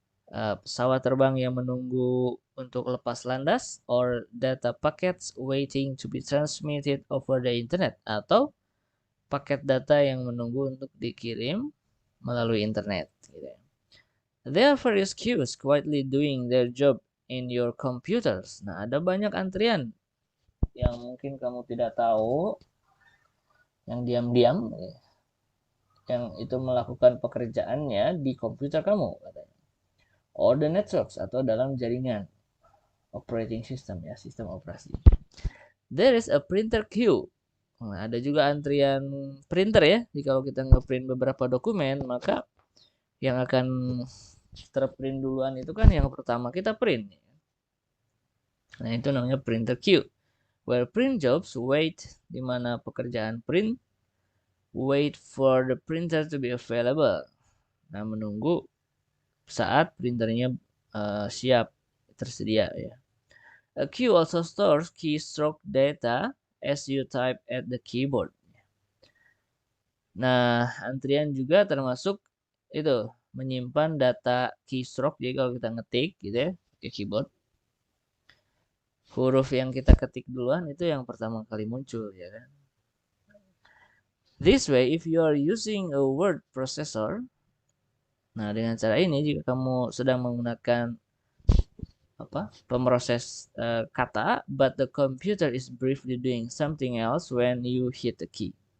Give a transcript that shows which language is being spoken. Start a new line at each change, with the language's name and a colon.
Indonesian: Pesawat terbang yang menunggu untuk lepas landas,
English: or data packets waiting to be transmitted over the internet,
Indonesian: atau paket data yang menunggu untuk dikirim melalui internet.
English: There are various queues quietly doing their job in your computers.
Indonesian: Nah, ada banyak antrian yang mungkin kamu tidak tahu, yang diam-diam, yang itu melakukan pekerjaannya di komputer kamu, katanya.
English: Or the networks,
Indonesian: atau dalam jaringan operating system ya, sistem operasi.
English: There is a printer queue.
Indonesian: Nah, ada juga antrian printer ya. Jadi kalau kita ngeprint beberapa dokumen, maka yang akan terprint duluan itu kan yang pertama kita print. Nah, itu namanya printer queue.
English: Where print jobs wait,
Indonesian: di mana pekerjaan print
English: wait for the printer to be available.
Indonesian: Nah, menunggu saat printernya siap tersedia ya.
English: A queue also stores keystroke data as you type at the keyboard.
Indonesian: Nah, antrian juga termasuk itu menyimpan data keystroke. Jadi kalau kita ngetik gitu ya ke keyboard, huruf yang kita ketik duluan itu yang pertama kali muncul ya kan.
English: This way, if you are using a word processor,
Indonesian: nah dengan cara ini jika kamu sedang menggunakan pemroses kata,
English: but the computer is briefly doing something else when you hit the key.